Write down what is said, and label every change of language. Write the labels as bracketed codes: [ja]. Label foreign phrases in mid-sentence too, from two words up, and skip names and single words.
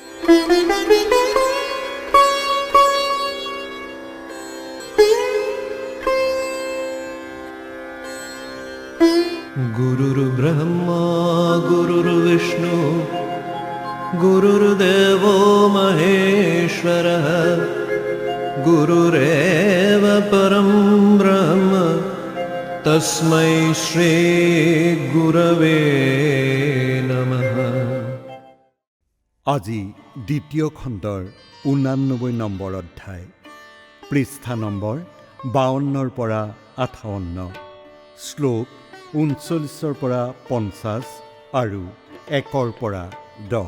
[sa] गुरुर्ब्रह्मा गुरुर्विष्णु गुरुर्देवो महेश्वरः गुरुरेव परं ब्रह्म तस्मै श्री गुरवे नमः। [as] আজি দ্বিতীয় খণ্ডৰ 89 নম্বৰ অধ্যায়, পৃষ্ঠা নম্বৰ 52ৰ পৰা 58, শ্লোক 39ৰ পৰা 50 আৰু 1ৰ পৰা 10।